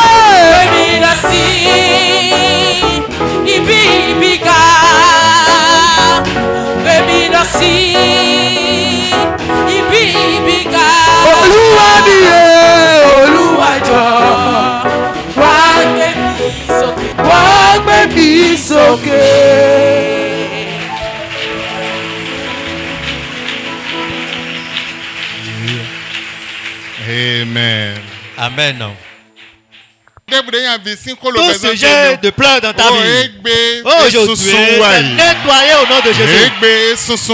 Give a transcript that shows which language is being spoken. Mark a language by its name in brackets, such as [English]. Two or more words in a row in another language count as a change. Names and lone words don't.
[Yoruba] Gbé mi lọ sí ibi gíga. Gbé mi lọ sí ibi gíga. Olúwa mi yé. Olúwa jọ̀ọ́. Wá gbé mi sókè. Wá gbé mi sókè. Amen. Amen. [French] Tout ce jet de pleurs dans ta vie, aujourd'hui, c'est nettoyé au nom de Jésus.